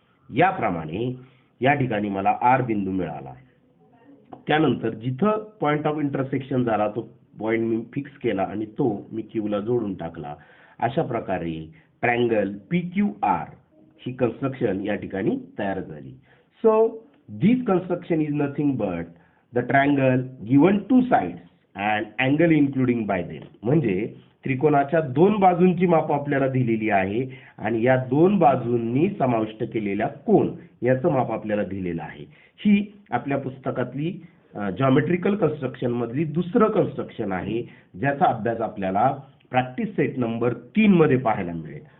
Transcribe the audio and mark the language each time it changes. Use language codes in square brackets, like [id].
[mr] याप्रमाणे या ठिकाणी मला R बिंदू मिळाला. त्यानंतर जिथं पॉइंट ऑफ इंटरसेक्शन झाला तो पॉइंट मी फिक्स केला आणि तो मी Q ला जोडून टाकला. अशा प्रकारे ट्रायंगल PQR ही कन्स्ट्रक्शन या ठिकाणी तयार झाली. [en] So this construction is nothing but the triangle given 2 sides and angle including by them. [mr] म्हणजे त्रिकोणाच्या 2 बाजूंची माप आपल्याला दिलेली आहे आणि या 2 बाजूंनी समाविष्ट केलेल्या कोन याचं माप आपल्याला दिलेलं आहे. ही आपल्या पुस्तकातली जॉमेट्रिकल कन्स्ट्रक्शन मधली दुसरं कन्स्ट्रक्शन आहे, ज्याचा अभ्यास आपल्याला प्रॅक्टिस सेट नंबर 3 मध्ये पाहायला मिळेल.